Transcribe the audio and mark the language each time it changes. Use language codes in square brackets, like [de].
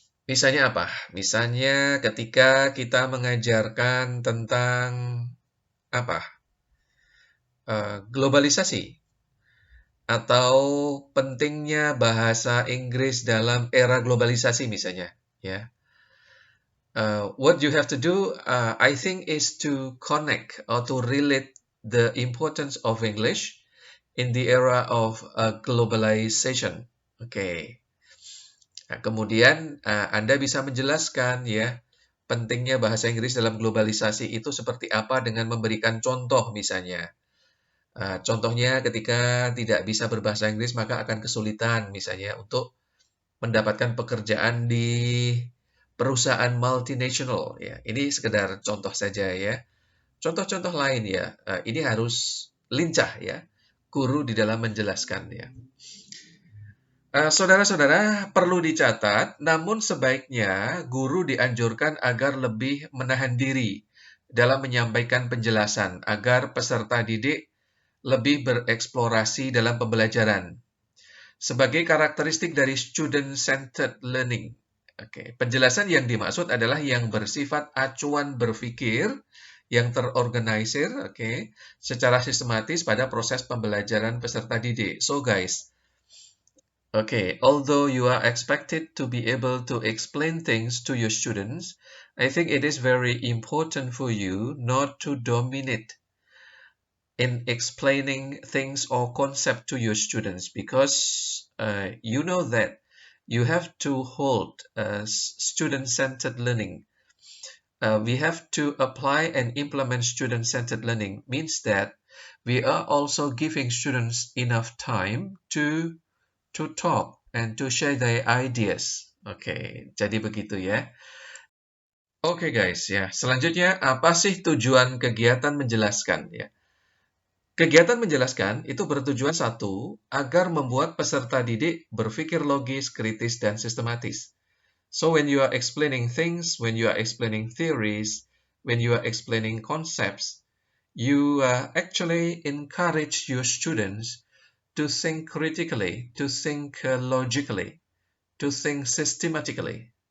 [id] Misalnya apa? Misalnya ketika kita mengajarkan tentang apa? Globalisasi atau pentingnya bahasa Inggris dalam era globalisasi misalnya ya. [en] What you have to do I think is to connect or to relate the importance of English in the era of globalization. [id] Oke. Nah, kemudian Anda bisa menjelaskan ya pentingnya bahasa Inggris dalam globalisasi itu seperti apa dengan memberikan contoh misalnya. Contohnya ketika tidak bisa berbahasa Inggris maka akan kesulitan misalnya untuk mendapatkan pekerjaan di perusahaan multinational ya. Ini sekedar contoh saja ya. Contoh-contoh lain ya. Ini harus lincah ya. Guru di dalam menjelaskan ya. Saudara-saudara perlu dicatat, namun sebaiknya guru dianjurkan agar lebih menahan diri dalam menyampaikan penjelasan agar peserta didik lebih bereksplorasi dalam pembelajaran. Sebagai karakteristik dari student-centered learning. Oke, penjelasan yang dimaksud adalah yang bersifat acuan berpikir yang terorganisir, oke, secara sistematis pada proses pembelajaran peserta didik. [en] So guys, although you are expected to be able to explain things to your students, I think it is very important for you not to dominate in explaining things or concept to your students because you know that you have to hold student-centered learning. We have to apply and implement student-centered learning means that we are also giving students enough time to talk and to share their ideas. [id] Oke, jadi begitu ya. Oke guys, ya. Selanjutnya apa sih tujuan kegiatan menjelaskan ya? Kegiatan menjelaskan itu bertujuan satu, agar membuat peserta didik berpikir logis, kritis, dan sistematis. [en] So when you are explaining things, when you are explaining theories, when you are explaining concepts, you actually encourage your students to think critically, to think logically, to think systematically.